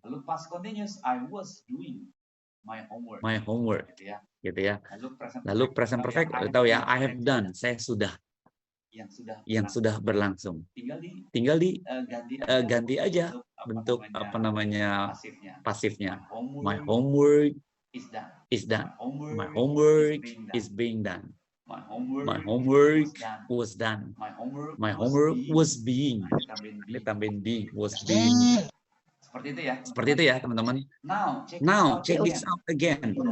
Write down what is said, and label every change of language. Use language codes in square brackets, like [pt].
[en] Lalu past continuous I was doing my homework. My homework. [id] Gitu ya. [en] Lalu present perfect [id] tahu ya, [en] I have done. [id] Saya sudah. Yang sudah berlangsung. Tinggal ganti aja bentuk apa namanya pasifnya. [en] My homework is done. My homework is being done. My homework was done. My homework was being. [id] Ini tambahin [en] being, was being. [id] Seperti itu ya teman-teman. [en] Now check this out again.